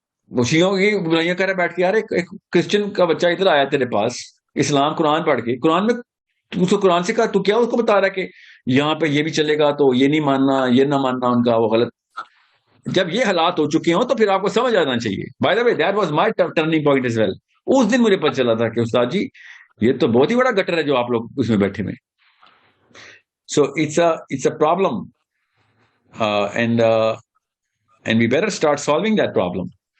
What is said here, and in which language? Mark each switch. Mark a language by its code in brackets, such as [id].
[ur] وہ شیعوں کی برائیاں کر رہے بیٹھ کے. یار ایک کرسچن کا بچہ ادھر آیا تیرے پاس اسلام قرآن پڑھ کے، قرآن میں اس کو قرآن سے کہا تو کیا اس کو بتا رہا ہے کہ یہاں پہ یہ بھی چلے گا تو یہ نہیں ماننا، یہ نہ ماننا ان کا، وہ غلط. جب یہ حالات ہو چکے ہوں تو پھر آپ کو سمجھ آنا چاہیے. [en] By the way, that was my turning point as well. [ur] اس دن مجھے پتہ چلا تھا کہ استاد جی یہ تو بہت ہی بڑا گٹر ہے جو آپ لوگ اس میں بیٹھے ہوئے. [en] So it's a problem, and we better start solving that problem.